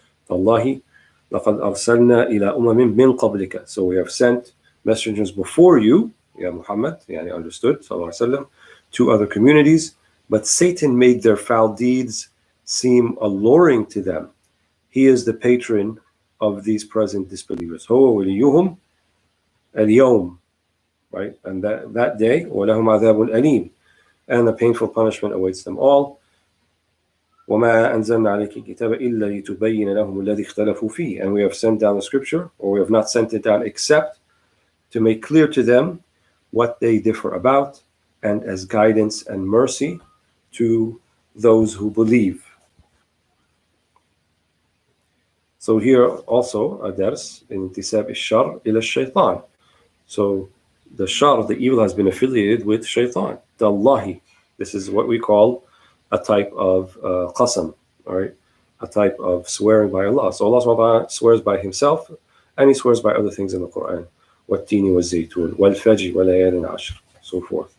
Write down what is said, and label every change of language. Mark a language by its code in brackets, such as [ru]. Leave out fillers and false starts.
[ar] Allahi laqad arsalna ila min qablika. [en] So we have sent messengers before you, ya Muhammad, yani understood, sallallahu alaihi wasallam, to other communities, but Satan made their foul deeds seem alluring to them. He is the patron of these present disbelievers. [ar] هو وليهم اليوم, right? [en] And that day, [ar] وَلَهُمْ عَذَابٌ أَلِيمٌ, [en] and a painful punishment awaits them all. [ar] وَمَا أَنزَلْنَا عَلَيْكَ الْكِتَابَ إِلَّا لِتُبَيِّنَ لَهُمُ الَّذِي اخْتَلَفُوا فِيهِ. [en] And we have sent down the scripture, or we have not sent it down except to make clear to them what they differ about, and as guidance and mercy to those who believe. So here also a dars in intisab al-shar ila shaitan. So the shar, the evil, has been affiliated with shaitan. Tallahi. This is what we call a type of qasam, right? A type of swearing by Allah. So Allah subhanahu wa ta'ala swears by himself, and he swears by other things in the Quran. [ar] وَالتِّينِ وَالزَّيْتُونِ وَالْفَجْرِ وَلَيَالٍ عَشْرٍ, [en] so forth.